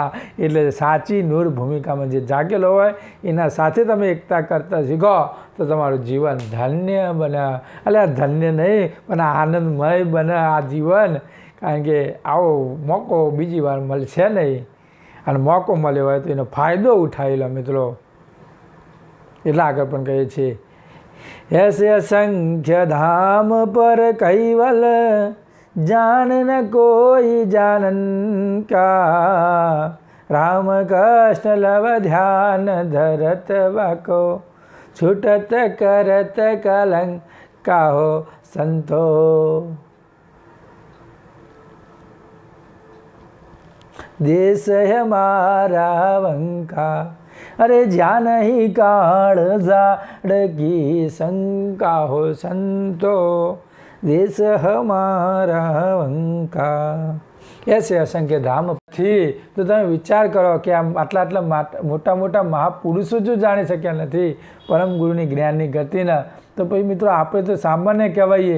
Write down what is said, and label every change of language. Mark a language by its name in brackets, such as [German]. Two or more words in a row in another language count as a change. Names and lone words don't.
[Gujarati] એટલે સાચી નૂર ભૂમિકામાં જે જાગેલો હોય એના સાથે તમે એકતા કરતા શીખો તો તમારું જીવન ધન્ય બને. એટલે આ ધન્ય નહીં પણ આનંદમય બને આ જીવન. કારણ કે આવો મોકો બીજી વાર મળશે નહીં અને મોકો મળ્યો હોય તો એનો ફાયદો ઉઠાવી લો મિત્રો. એટલે આગળ પણ કહીએ છીએ [Hindi] ऐसे असंख्य धाम पर कैवल जान न कोई जानन का. राम कृष्ण लव ध्यान धरत वाको छूटत करत कलंक काहो संतो. देश है हमारा वंका अरे ज्ञान ही काल झाड़की शंका हो संतो. देश हमारा वंका. ऐसे असंख्य [Gujarati] ધામથી તો તમે વિચાર કરો કે આટલા મોટા મહાપુરુષો જો જાણી શક્યા નથી પરમગુરુની જ્ઞાનની ગતિના, તો પછી મિત્રો આપણે તો સામાન્ય કહેવાઈએ.